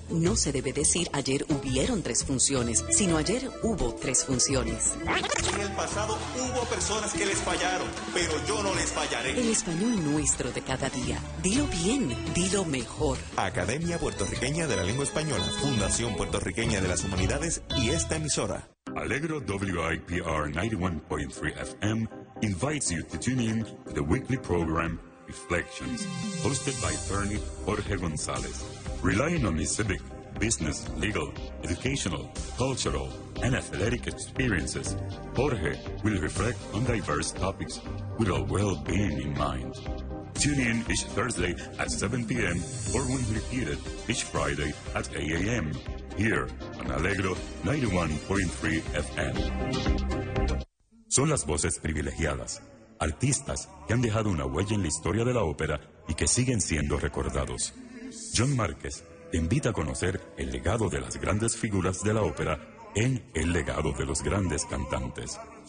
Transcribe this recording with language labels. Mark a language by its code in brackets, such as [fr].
[es] No se debe decir ayer hubieron tres funciones, sino ayer hubo tres funciones. En el pasado hubo personas que les fallaron, pero yo no les fallaré. El español nuestro de cada día. Dilo bien, dilo mejor. Academia Puertorriqueña de la Lengua Española, Fundación Puertorriqueña de las Humanidades y esta emisora. [en] Alegro WIPR 91.3 FM invites you to tune in to the weekly program Reflections, hosted by attorney Jorge González. Relying on his civic, business, legal, educational, cultural, and athletic experiences, Jorge will reflect on diverse topics with our well-being in mind. Tune in each Thursday at 7 p.m. or when repeated each Friday at 8 a.m. here on Alegro 91.3 FM. [es] Son las voces privilegiadas, artistas que han dejado una huella en la historia de la ópera y que siguen siendo recordados. John Márquez te invita a conocer el legado de las grandes figuras de la ópera en El Legado de los Grandes Cantantes.